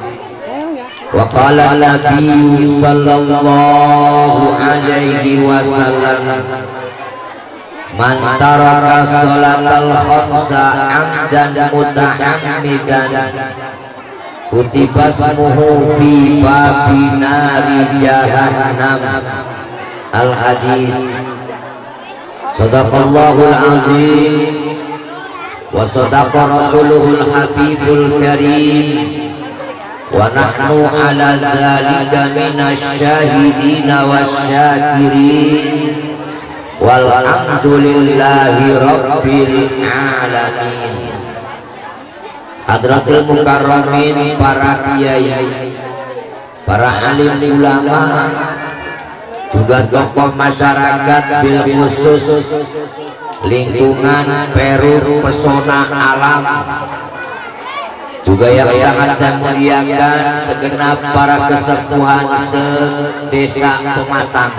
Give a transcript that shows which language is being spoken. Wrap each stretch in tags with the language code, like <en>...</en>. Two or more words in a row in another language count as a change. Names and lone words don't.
<ar>وقال النبي صلى الله عليه وسلم من ترك الصلاة الخمس عمدا متعمدا كتب اسمه في باب النار جهنم. الحديث صدق الله العظيم وصدق رسوله الحبيب الكريم ونحن على ذلك من الشاهدين والشاكرين والحمد لله رب العالمين. حضرة المكرمين,</ar> <id>para kiai, para alim ulama, juga tokoh masyarakat,</id> <ar>بالخصوص</ar> <id>lingkungan Peru pesona alam, juga yang sangat saya muliakan segenap para kesepuhan sedesa Pematang.</id>